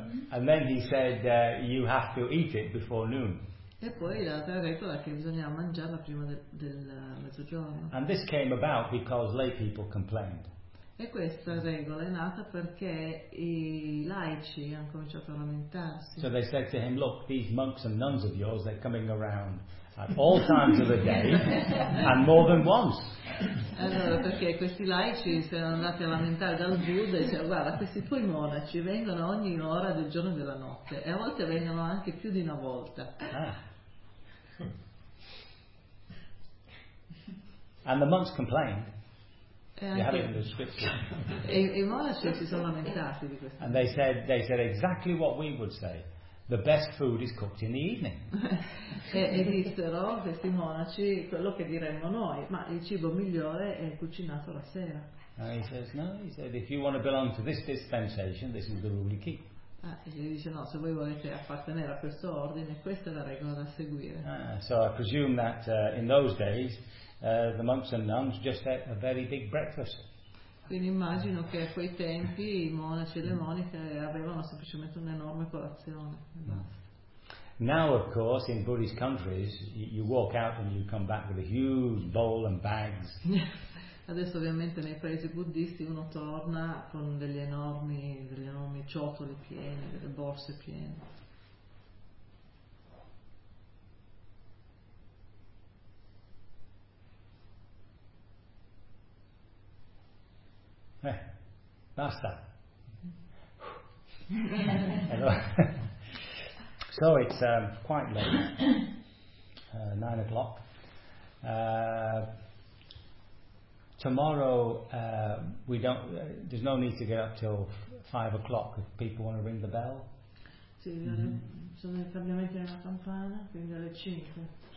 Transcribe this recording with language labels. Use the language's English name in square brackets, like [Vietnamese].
[English] And then he said you have to eat it before noon. [Italian] E poi la terza regola che bisogna mangiarla prima del mezzogiorno. [English] And this came about because lay people complained. [Italian] E questa regola è nata perché i laici hanno cominciato a lamentarsi. [English] So they said to him, look, these monks and nuns of yours, they're coming around at all times of the day and more than once. [Italian] Allora, perché questi laici si erano andati a lamentare dal Buddha e dicevano, guarda, questi tuoi monaci vengono ogni ora del giorno e della notte e a volte vengono anche più di una volta. [English] Ah. And the monks complained. And they said exactly what we would say. The best food is cooked in the evening. [Italian] E dissero questi monaci quello che diremmo noi, ma il cibo migliore è cucinato la sera. [English] And he says, no, he said, if you want to belong to this dispensation, this is the rule to keep. [Italian] E dice, no, se voi volete appartenere a questo ordine, questa è la regola da seguire. [English] So I presume that in those days the monks and nuns just ate a very big breakfast. [Italian] Quindi immagino che a quei tempi i monaci e le monache avevano semplicemente un'enorme colazione. [English] Now, of course, in Buddhist countries, you walk out and you come back with a huge bowl and bags. [Italian] Adesso, ovviamente, nei paesi buddisti uno torna con delle enormi ciotole piene, delle borse piene. Basta. [English] So it's quite late, 9 o'clock. Tomorrow there's no need to get up till 5 o'clock if people want to ring the bell. [Italian] Sì, sono i cambiamenti nella campana, quindi alle 5.